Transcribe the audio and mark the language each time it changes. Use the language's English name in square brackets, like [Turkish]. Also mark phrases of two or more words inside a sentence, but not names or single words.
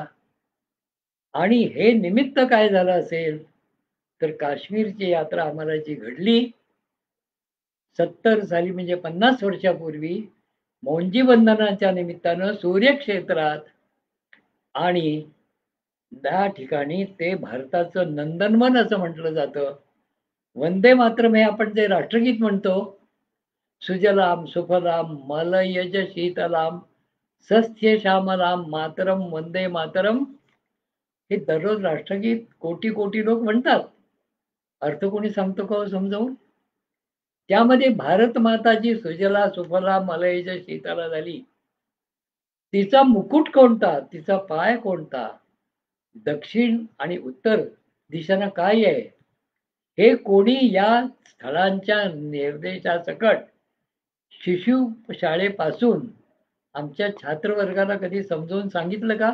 [Marathi] आणि हे निमित्त काय झालं असेल तर काश्मीरची यात्रा आम्हाला जी घडली 70 साली, म्हणजे 50 वर्षापूर्वी, मौंजी बंधनाच्या निमित्तानं सूर्यक्षेत्रात, आणि त्या ठिकाणी ते भारताचं नंदनवन असं म्हटलं जातं. [Sanskrit] वंदे मातरम [Marathi] हे आपण जे राष्ट्रगीत म्हणतो, [Sanskrit] सुजलाम सुफलाम मलयज शीतलाम सस्य श्यामलाम मातरम वंदे मातरम, [Marathi] हे दररोज राष्ट्रगीत कोटी कोटी लोक म्हणतात. अर्थ कोणी सांगतो का समजावून? त्यामध्ये भारत माता जी सुजला सुफला मलयज शीतला झाली, तिचा मुकुट कोणता, तिचा पाय कोणता, दक्षिण आणि उत्तर दिशांना काय आहे, हे कोणी या स्थळांच्या निर्देशासकट शिशु शाळेपासून आमच्या छात्रवर्गाला कधी समजावून सांगितलं का?